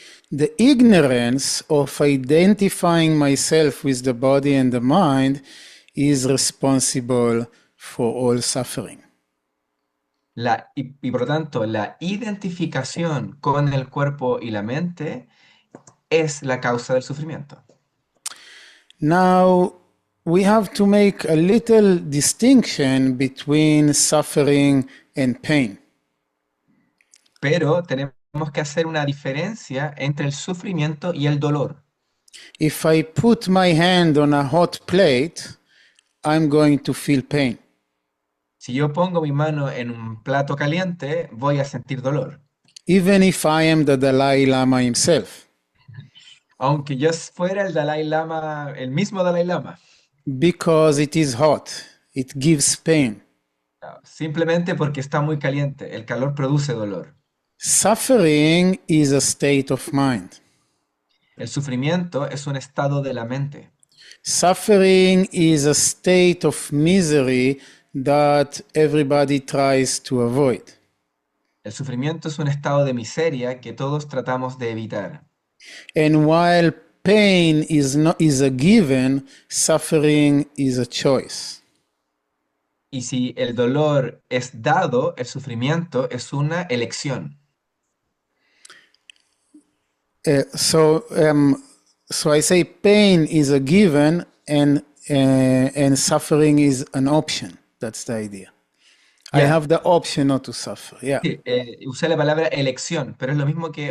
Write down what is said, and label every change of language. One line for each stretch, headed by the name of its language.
English: The ignorance of identifying myself with the body and the mind is responsible for all suffering.
Spanish: Y por lo tanto, la identificación con el cuerpo y la mente es la causa del sufrimiento.
English: Now, we have to make a little distinction between suffering and pain.
Spanish: Pero tenemos que hacer una diferencia entre el sufrimiento y el dolor.
English: If I put my hand on a hot plate, I'm going to feel pain.
Spanish: Si yo pongo mi mano en un plato caliente, voy a sentir dolor.
English: Even if I am the Dalai Lama himself,
Spanish: Aunque yo fuera el Dalai Lama, el mismo Dalai Lama.
English: because it is hot, it gives pain.
Spanish: Simplemente porque está muy caliente. El calor produce dolor.
English: Suffering is a state of mind.
Spanish: El sufrimiento es un estado de la mente.
English: Suffering is a state of misery that everybody tries to avoid.
Spanish: El sufrimiento es un estado de miseria que todos tratamos de evitar.
English: And while pain is a given, suffering is a choice.
Spanish: Y si el dolor es dado, el sufrimiento es una elección.
English: So I say pain is a given and suffering is an option. That's the idea. I Yeah. have the option not to suffer. Yeah.
Spanish: Sí, usé la palabra elección, pero es lo mismo que